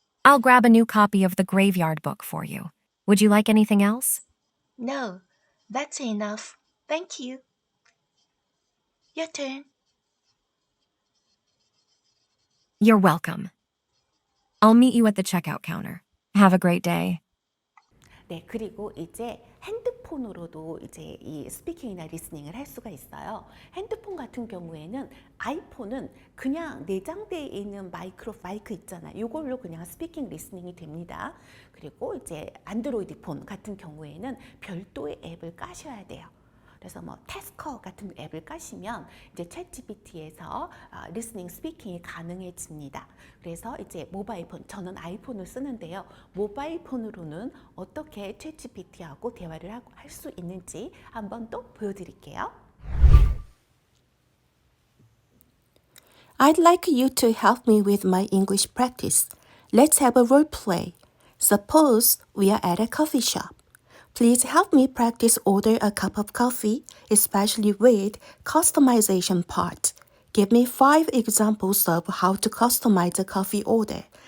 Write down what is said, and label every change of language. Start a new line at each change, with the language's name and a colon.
English: I'll grab a new copy of The Graveyard Book for you. Would you like anything else? No, that's enough. Thank you. Your turn. You're welcome. I'll meet you at the checkout counter. Have a great day.
Korean: 네, 그리고 이제 핸드폰으로도 이제 이 스피킹이나 리스닝을 할 수가 있어요. 핸드폰 같은 경우에는 아이폰은 그냥 내장되어 있는 마이크 있잖아요. 이걸로 그냥 스피킹 리스닝이 됩니다. 그리고 이제 안드로이드 폰 같은 경우에는 별도의 앱을 까셔야 돼요. 그래서 뭐 태스커 같은 앱을 까시면 이제 챗GPT에서 리스닝 스피킹이 가능해집니다. 그래서 이제 모바일 폰, 저는 아이폰을 쓰는데요. 모바일 폰으로는 어떻게 챗GPT하고 대화를 할 수 있는지 한번 또 보여드릴게요.
English: I'd like you to help me with my English practice. Let's have a role play. Suppose we are at a coffee shop. Please help me practice order a cup of coffee, especially with customization part. Give me 5 examples of how to customize a coffee order.